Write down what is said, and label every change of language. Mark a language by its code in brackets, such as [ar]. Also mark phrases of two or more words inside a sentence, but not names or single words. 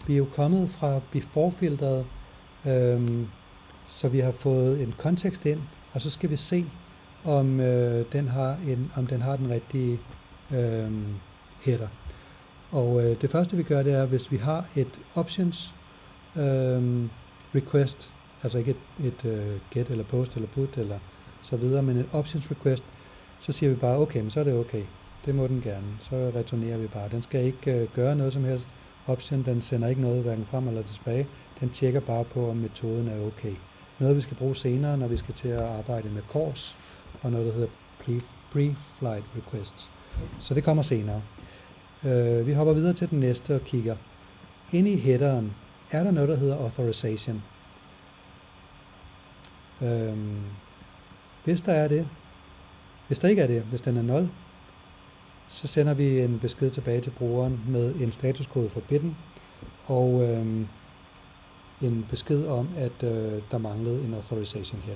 [da] Vi er jo kommet fra before-filteret, så vi har fået en kontekst ind, og så skal vi se, om den har den rigtige header. Og det første vi gør, det er, hvis vi har et [en] options request, [da] altså ikke et get eller post eller put eller så videre, men et [en] options request, [da] så siger vi bare, okay, men så er det okay. Det må den gerne. Så returnerer vi bare. Den skal ikke gøre noget som helst. Option, den sender ikke noget hverken frem eller tilbage. Den tjekker bare på, om metoden er okay. Noget vi skal bruge senere, når vi skal til at arbejde med CORS, og noget der hedder [en] pre-flight requests. [da] Så det kommer senere. Vi hopper videre til den næste og kigger. Inde i headeren er der noget, der hedder authorization. Hvis der er det, hvis der ikke er det, hvis den er 0, så sender vi en besked tilbage til brugeren med en statuskode for bitten og en besked om, at der manglede en [en] authorization header.